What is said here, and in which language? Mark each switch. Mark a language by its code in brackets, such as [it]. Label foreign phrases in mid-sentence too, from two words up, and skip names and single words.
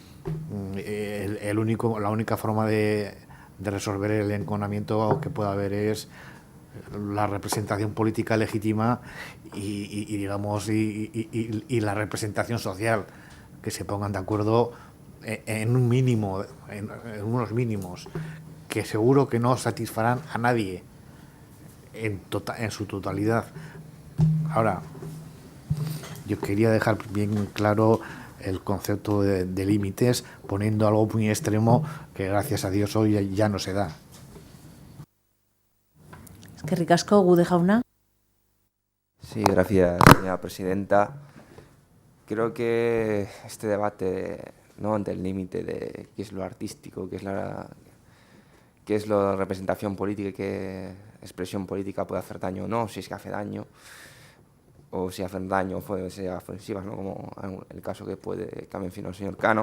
[es] la única forma de resolver el enconamiento que pueda haber es la representación política legítima digamos y la representación social, que se pongan de acuerdo en un mínimo, en unos mínimos que seguro que no satisfarán a nadie en su totalidad. Ahora, yo quería dejar bien claro el concepto de límites, poniendo algo muy extremo que gracias a Dios hoy ya no se da. [eu] Eskerrik asko, Gude jauna. [es] Sí, gracias, señora presidenta. Creo que este debate, ¿no?, ante el límite de qué es lo artístico, qué es la representación política y qué expresión política puede hacer daño o no, si es que hace daño, o si hacen daño o pueden ser ofensivas, ¿no?, como en el caso que ha mencionado el señor Cano.